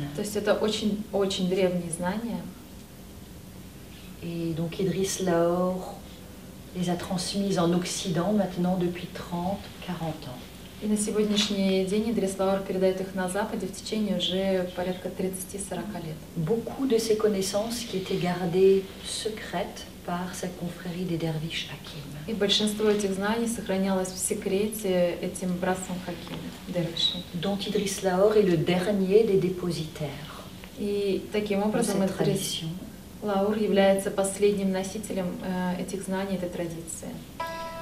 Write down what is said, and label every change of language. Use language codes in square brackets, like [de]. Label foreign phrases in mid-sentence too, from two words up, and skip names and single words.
[ru] То есть это очень древние знания. [fr] Et donc Idriss Laor les a transmises en Occident maintenant depuis 30-40 ans. [ru] И на сегодняшний день Идрис Лаур передает их на Западе в течение уже порядка 30-40 лет. [fr] Beaucoup de ces connaissances qui étaient gardées secrètes par cette confrérie des derviches Hakim. [ru] И большинство этих знаний сохранялось в секрете этим братством Хаким, дервишей. [fr] Dont Idriss Laor est le dernier des dépositaires [ru] И таким [fr] de [ru] образом [fr] cette [ru] Идрис [fr] tradition. [ru] Лаур является последним носителем этих знаний, этой традиции.